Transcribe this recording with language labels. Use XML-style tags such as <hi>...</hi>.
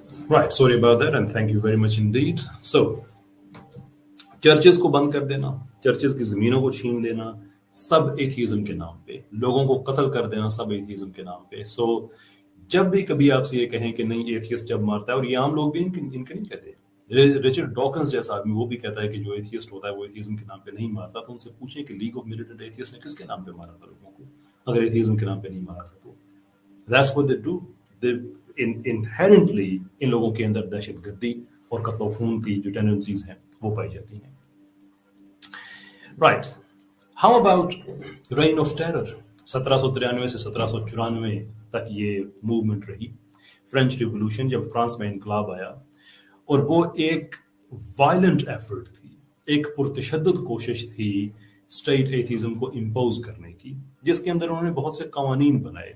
<en>Right, sorry about that and thank you very much indeed.</en> <hi>So, churches को बंद कर देना, चर्चेस की जमीनों को छीन लेना, सब एथिज्म के नाम पे, लोगों को कत्ल कर देना सब एथिज्म के नाम पे. सो जब भी कभी आपसे ये कहें कि नहीं एथियस्ट जब मारता है, और ये आम लोग भी इनके नहीं कहते, रिचर्ड डॉकिंस जैसा आदमी वो भी कहता है कि जो एथियस्ट होता है वो एथिज्म के नाम पे नहीं मारता. तो उनसे पूछें कि लीग ऑफ मिलिटेंट एथियस्ट ने किसके नाम पे मारा था लोगों को, अगर एथिज्म के नाम पे नहीं मारा था तो.</hi> <en>That's what they do. They inherently</en> <hi>इन लोगों के अंदर दहशतगर्दी और कत्ल खून की जो टेंडेंसीज हैं वो पाई जाती हैं.</hi> <en>Right. How about reign of terror?</en> <hi>1793 से 1794 तक ये मूवमेंट रही, फ्रेंच रिवॉल्यूशन, जब फ्रांस में इनकलाब आया, और वो एक वायलेंट एफर्ट थी, एक पुरतशद्दुद कोशिश थी स्टेट एथिज्म को इम्पोज करने की, जिसके अंदर उन्होंने बहुत से कानून बनाए.</hi>